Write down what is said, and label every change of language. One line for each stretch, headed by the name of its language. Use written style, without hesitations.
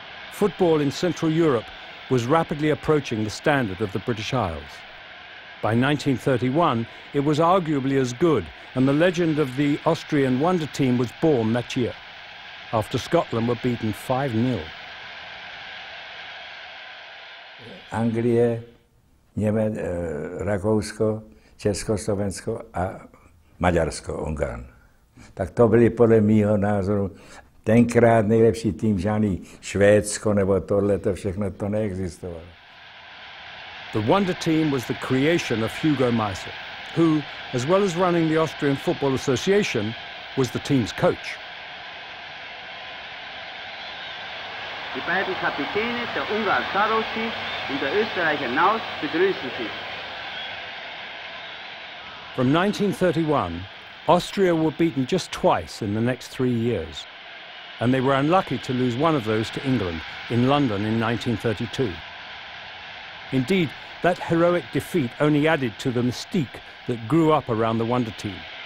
English: Football in Central Europe was rapidly approaching the standard of the British Isles. By 1931, it was arguably as good, and the legend of the Austrian wonder team was born that year, after Scotland were beaten 5-0.
Czech: Anglie, Rakousko, Československo a Maďarsko, Ungarn. Tak to byly podle mýho názoru tenkrát nejlepší tým, žádný Švédsko nebo tohle, to všechno to neexistovalo.
English: The wonder team was the creation of Hugo Meisel, who, as well as running the Austrian Football Association, was the team's coach.
German: Die beiden Kapitäne, der Ungar Sarosi und der Österreicher Naus, begrüßen Sie.
English: From 1931, Austria were beaten just twice in the next 3 years, and they were unlucky to lose one of those to England in London in 1932. Indeed, that heroic defeat only added to the mystique that grew up around the wonder team.